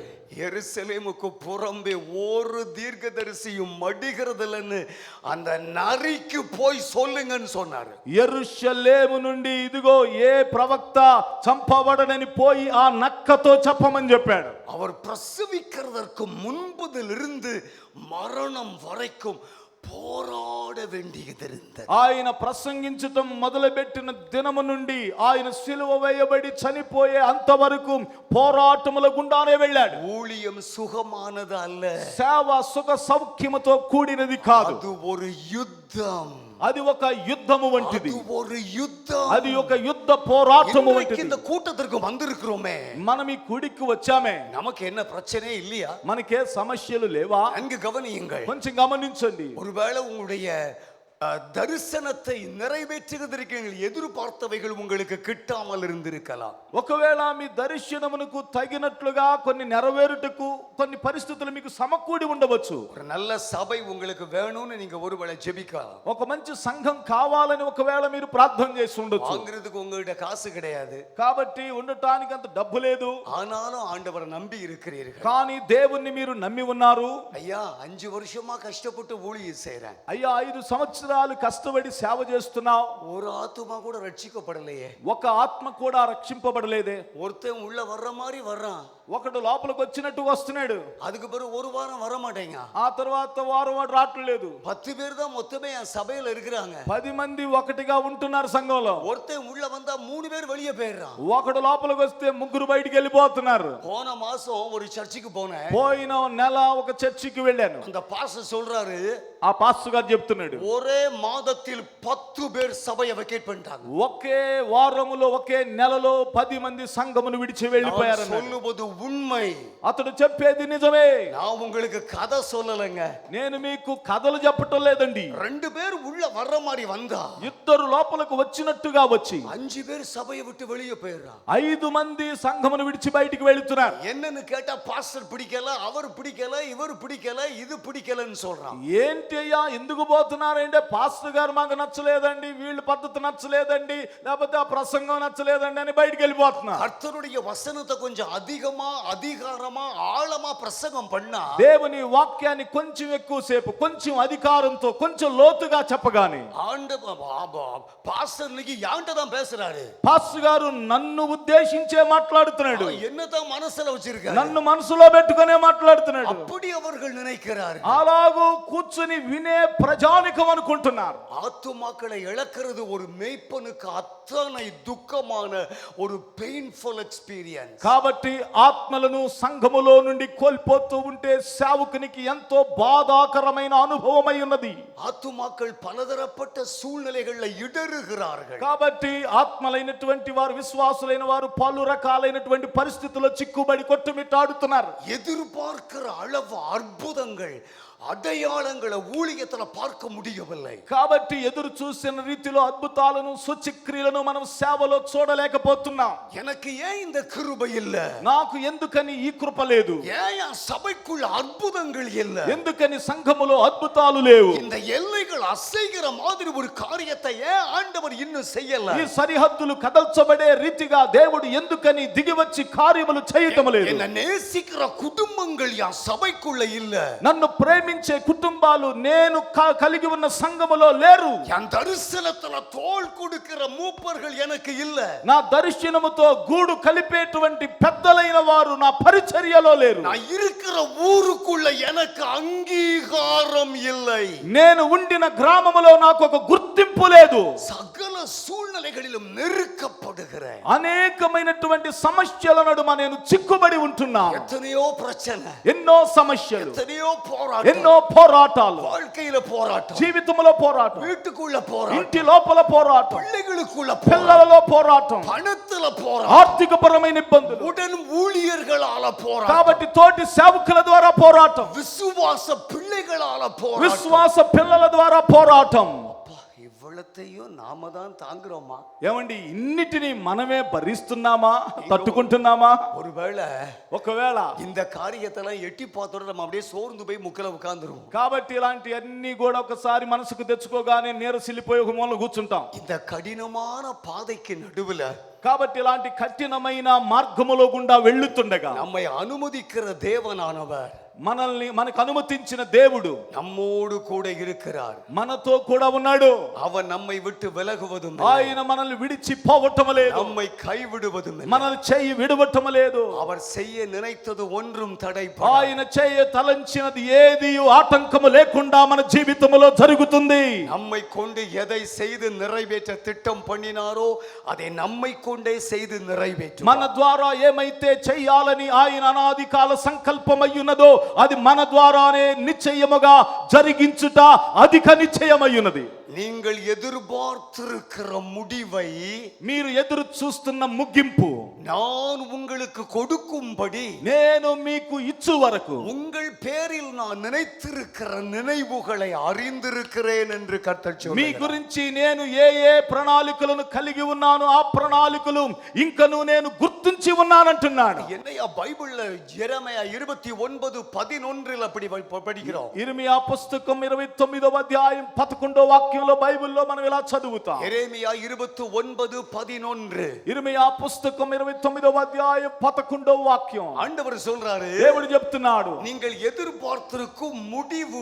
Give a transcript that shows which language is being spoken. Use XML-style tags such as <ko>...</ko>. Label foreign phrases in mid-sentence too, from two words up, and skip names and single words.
<ta>எருசலேமுக்கு புறம்பே ஒரு தீர்க்கதரிசியும் மடிகிறதில்லைன்னு அந்த நரிக்கு போய் சொல்லுங்கன்னு சொன்னாரு.</ta> <te>యెరూషలేము నుండి ఇదిగో ఏ ప్రవక్త చంపబడనని పోయి ఆ నక్కతో చెప్పమని చెప్పాడు.</te> <ta>அவர் பிரசவிக்கிறதற்கு முன்பதிலிருந்து மரணம் வரைக்கும் போராட வேண்டியதிருந்தது.</ta> <te>ఆయన ప్రసంగించటం మొదలుపెట్టిన దినము నుండి ఆయన సిలువ వేయబడి చనిపోయే అంతవరకు పోరాటముల గుండానే వెళ్ళాడు.</te> <ta>ஊழியம் சுகமானது அல்ல.</ta> <te>సేవ సుఖ సౌఖ్యముతో కూడినది కాదు.</te> <ta>అది ஒரு యుద్ధం.</ta> <te>అది ఒక యుద్ధము వంటిది.</te> <ta>అది ஒரு యుద్ధం.</ta> <te>అది ఒక యుద్ధ పోరాటము వంటిది.</te> <ta>இந்த கூட்டத்திற்கு வந்திருக்கிறோமே,</ta> <te>మనం ఈ కూడికి వచ్చామే,</te> <ta>நமக்கு என்ன பிரச்சனை இல்லையா?</ta> <te>మనకే సమస్యలు లేవా?</te> <ta>அங்கு கவனியுங்கள்.</ta> <te>కొంచెం గమనించండి.</te> <ta>ஒருவேளை உங்களுடைய தரிசனத்தை நிறைவேற்றுவதற்கு எதிர்பார்த்தவைகள் உங்களுக்கு கிட்டாமல் இருந்திருக்கலாம்.</ta> <te>ఒకవేళ మీ దర్శనమునకు తగినట్లుగా కొన్ని నెరవేరుటకు కొన్ని పరిస్థితులు మీకు సమకూడి ఉండవచ్చు.</te> <ta>ஒரு நல்ல సభை உங்களுக்கு வேணும்னு நீங்க ஒருவேளை ஜெபிக்கலாம்.</ta> <te>ఒక మంచి సంఘం కావాలని ఒకవేళ మీరు ప్రార్థన చేసి ఉండొచ్చు.</te> <ta>வாங்குறதுக்கு உங்ககிட்ட காசு கிடையாது,</ta> <te>కాబట్టి ఉండటానికి అంత డబ్బు లేదు.</te> <ta>ஆனாலும் ஆண்டவரை நம்பி இருக்கிறீர்கள்.</ta> <te>కానీ దేవుణ్ణి మీరు నమ్మి ఉన్నారు.</te> <ta>ஐயா 5 வருஷமா கஷ்டப்பட்டு ஊழியம் செய்றேன்.</ta> <te>అయ్యా 5 సంవత్సరాలు కష్టపడి సేవ చేస్తున్నావు.</te> <ta>ஒரு ஆத்துமா கூட ரட்சிக்கப்படலையே.</ta> <te>ఒక ఆత్మ కూడా రక్షింపబడలేదే.</te> <ta>ஒருத்தன் உள்ள வர்ற மாதிரி வர்றான்,</ta> <te>ఒకడు లోపలికి వచ్చినట్టు వస్తున్నాడు.</te> <ta>அதுக்கு பிறகு ஒரு வாரம் வர மாட்டேங்க.</ta> <te>ఆ తర్వాత వారం వాడు రావట్లేదు.</te> <ta>10 பேர் தான் மொத்தமே என் சபையில இருக்கிறாங்க.</ta> <te>10 మంది ఒకటిగా ఉంటున్నారు సంఘంలో.</te> <ta>ஒருத்தன் உள்ள வந்தா 3 பேர் வெளியே போயிடுறான்.</ta> <te>ఒకడు లోపలికి వస్తే 3 బయటికి వెళ్ళిపోతున్నారు.</te> <ta>போன மாசம் ஒரு சர்ச்சுக்கு போனேன்.</ta> <te>పోయిన నెల ఒక చర్చికి వెళ్ళాను.</te> <ta>அந்த பாஸ்டர் சொல்றாரு,</ta> <te>ఆ పాస్టర్ గారు చెప్తున్నాడు,</te> <ta>ஒரே மாதத்தில் 10 பேர் சபையை வெக்கேட் பண்ணிட்டாங்க.</ta> <te>ఒకే వారములో ఒకే నెలలో 10 మంది సంఘమును విడిచి వెళ్ళిపోయారు.</te> <ta>சொல்லுவது உண்மை.</ta> <te>అతడు చెప్పేది నిజమే.</te> <ta>நான் உங்களுக்கு கதை சொல்லலங்க.</ta> <te>నేను మీకు కథలు చెప్పటం లేదండి.</te> <ta>2 பேர் உள்ள வர்ற மாதிரி வந்தா,</ta> <te>ఇద్దరు లోపలికి వచ్చినట్టుగా వచ్చి</te> <ta>5 பேர் சபையை விட்டு வெளியே போயிடுறான்.</ta> <te>5 మంది సంఘమును విడిచి బయటికి వెళ్తున్నారు.</te> <ta>என்னன்னு கேட்டா பாஸ்டர் பிடிக்கல, அவர் பிடிக்கல, இவர் பிடிக்கல, இது பிடிக்கலன்னு சொல்றான்.</ta> <te>ఏంటి అయ్యా ఎందుకు పోతున్నారంటే పాస్టర్ గారు మాకు నచ్చలేదండి, వీళ్ళ పద్ధతి నచ్చలేదండి, లేకపోతే ఆ ప్రసంగం నచ్చలేదండి అని బయటికి వెళ్ళిపోతున్నారు.</te> <ta>கர்த்தருடைய வசனத்தை கொஞ்சம் அதிகமா அதிகாரமா ஆழமா பிரசங்கம் பண்ணா,</ta> <te>దేవుని వాక్యాన్ని కొంచెం ఎక్కువసేపు కొంచెం అధికారంతో కొంచెం లోతుగా చెప్పగానే</te> <ta>பாஸ்டர் இன்னைக்கு யான்ட்ட தான் பேசுறாரு.</ta> <te>పాస్టర్ గారు నన్ను ఉద్దేశించే మాట్లాడుతున్నాడు.</te> <ta>என்னதான் மனசுல வச்சிருக்காரு,</ta> <te>నన్ను మనసులో పెట్టుకునే మాట్లాడుతున్నాడు.</te> <ta>அப்படி அவர்கள் நினைக்கிறார்.</ta> <te>అలాగూ కూర్చుని వినే ప్రజానికం అనుకుంటున్నారు.</te> <ta>ஆத்துமாக்களை இழக்கிறது ஒரு மேய்ப்பனுக்கு அத்தனை துக்கமான ஒரு</ta> <en>painful experience.</en> <te>కాబట్టి ఆత్మలను సంఘములో నుండి కోల్పోతూ ఉంటే సేవకునికి ఎంతో బాధాకరమైన అనుభవమై ఉన్నది.</te> <ta>ஆத்துமாக்கள் பலதரப்பட்ட சூழ்நிலைகளில் இடறுகிறார்கள்.</ta> <te>కాబట్టి ఆత్మలైనటువంటి వారు విశ్వాసులైన వారు పలు రకాలైనటువంటి పరిస్థితుల్లో చిక్కుబడి కొట్టుమిట్టాడుతున్నారు.</te> <ta>எதிர்பார்க்கிற அளவு அற்புதங்கள் అడయాళங்களை ஊழியத்துல பார்க்க முடியவில்லை.</ta> <te>కాబట్టి ఎదురు చూసిన రీతిలో అద్భుతాలను సూచక్రియలను మనం సేవలో చూడలేకపోతున్నాం.</te> <ta>எனக்கு ஏன் இந்த கிருபை இல்ல,</ta> <te>నాకు ఎందుకని ఈ కృప లేదు,</te> <ta>ஏன் சபைக்குள்ள அற்புதங்கள் இல்ல,</ta> <te>ఎందుకని సంఘములో అద్భుతాలు లేవు,</te> <ta>இந்த எல்லைகள் அசைகிற மாதிரி ஒரு காரியத்தை ஏன் ஆண்டவர் இன்னும் செய்யல,</ta> <te>ఈ సరిహద్దులు కదల్చబడే రీతిగా దేవుడు ఎందుకని దిగివచ్చి కార్యములు చేయటం లేదు,</te> <ta>என்ன நேசிக்கிற குடும்பங்கள் என் சபைக்குள்ள இல்ல,</ta> <te>నన్ను ప్రేమించే కుటుంబాలు నేను కలిగి ఉన్న సంఘములో లేరు,</te> <ta>என் தரிசனத்துல தோள் கொடுக்கிற மூப்பர்கள் எனக்கு இல்ல,</ta> <te>నా దర్శనముతో గూడు కలిపేటువంటి పెద్దలైన వారు నా పరిచర్యలో లేరు,</te> <ta>நான் இருக்கிற ஊருக்குள்ள எனக்கு அங்கீகாரம் இல்லை,</ta> <te>నేను ఉండిన గ్రామములో నాకు ఒక గుర్తింపు లేదు,</te> <ta>சகல சூழ்நிலைகளிலும் நெருக்கப்படுகிறேன்,</ta> <te>అనేకమైనటువంటి సమస్యల నడుమ నేను చిక్కుబడి ఉంటున్నాను,</te> <ta>எத்தனையோ பிரச்சனை,</ta> <te>ఎన్నో సమస్యలు,</te> <ta>எத்தனையோ போராட்டம்,</ta> <te>ఎన్నో పోరాటాలు,</te> <ta>வாழ்க்கையில போராட்டம்,</ta> <te>జీవితంలో పోరాటం,</te> <ta>வீட்டுக்குள்ள போராட்டம்,</ta> <te>ఇంటి లోపల పోరాటం,</te> <ta>பிள்ளைகளுக்குள்ள</ta> <te>పిల్లలలో పోరాటం,</te> <ta>பணத்துல போராட்டம்,</ta> <te>ఆర్థిక పరమైన ఇబ్బందులు,</te> <ta>உடன் ஊழியர்களால போராட்டம்,</ta> <te>కాబట్టి తోటి సేవకుల ద్వారా పోరాటం,</te> <ta>விசுவாச பிள்ளைகளால போராட்டம்,</ta> <te>విశ్వాస పిల్లల ద్వారా పోరాటం.</te> <ta>இவ்வளத்தையும் நாம தான் தாங்குறோமா?</ta> <te>ఏమండి ఇన్నిటిని మనమే భరిస్తున్నామా, తట్టుకుంటున్నామా? ఒకవేళ</te> <ta>இந்த காரியத்தெல்லாம் எட்டி பார்த்தோட நம்ம அப்படியே சோர்ந்து போய் முக்கல உட்கார்ந்துருவோம்.</ta> <te>కాబట్టి ఇలాంటి అన్ని కూడా ఒకసారి మనసుకు తెచ్చుకోగానే నీరసిల్లిపోయి ఒక మూల కూర్చుంటాం.</te> <ta>இந்த కఠినமான பாதைக்கு நடுவுல</ta> <te>కాబట్టి ఇలాంటి కఠినమైన మార్గములో గుండా వెళ్ళుతుండగా</te> <ta>நம்மை அனுமதிக்கிற தேவனானவர்</ta> <te>మనకు అనుమతించిన దేవుడు</te> <ta>நம்மோடு கூட இருக்கிறார்.</ta> <te>మనతో కూడా ఉన్నాడు.</te> <ta>அவர் நம்மை விட்டு விலகுவதும்</ta> <te>ఆయన మనల్ని విడిచి పోవటం లేదు,</te> <ta>நம்மை கைவிடுவதும்</ta> <te>మనల్ని చేయి విడవటం లేదు.</te> <ta>அவர் செய்ய நினைத்தது ஒன்றும்</ta> <te>ఆయన చేయ తలంచినది ఏది ఆటంకము లేకుండా మన జీవితంలో జరుగుతుంది.</te> <ta>நம்மை கொண்டு எதை செய்து நிறைவேற்ற திட்டம் பண்ணினாரோ அதை நம்மை கொண்டே செய்து நிறைவேற்றும்.</ta> <te>మన ద్వారా ఏమైతే చేయాలని ఆయన అనాది కాల సంకల్పమయ్యున్నదో అది మన ద్వారానే నిశ్చయముగా జరిగించుట అధిక నిశ్చయమయ్యున్నది.</te> <ta>நீங்கள் எதிர்பார்த்திருக்கிற முடிவை,</ta> <te>మీరు ఎదురు చూస్తున్న ముగింపు</te> <ta>நான் உங்களுக்கு கொடுக்கும்படி,</ta> <te>నేను మీకు ఇచ్చు వరకు</te> <ta>உங்கள் பேரில் நான் நினைத்திருக்கிற நினைவுகளை அறிந்திருக்கிறேன் என்று கர்த்தர் சொல்கிறார்.</ta> <te>మీ గురించి నేను ఏ ఏ ప్రణాళికలను కలిగి ఉన్నాను ఆ ప్రణాళికలు ఇంకను నేను గుర్తించి ఉన్నానంటున్నాడు.</te> <ta>என்னையா பைபிள்ல எரேமியா 29:11 அப்படி படிக்கிறோம்.</ta> <te>ఇర్మియా పుస్తకం 29వ అధ్యాయం 11వ వాక్యంలో బైబిల్లో మనం ఇలా చదువుతాం.</te> <ta>எரேமியா 29:11.</ta> <te>ఇర్మియా పుస్తకం 29వ అధ్యాయం 11వ వాక్యం.</te> <ta>ஆண்டவர் சொல்றாரு,</ta> <te>దేవుడు చెప్తున్నాడు,</te> <ta>நீங்கள் எதிர்பார்த்திருக்கும் முடிவு,</ta>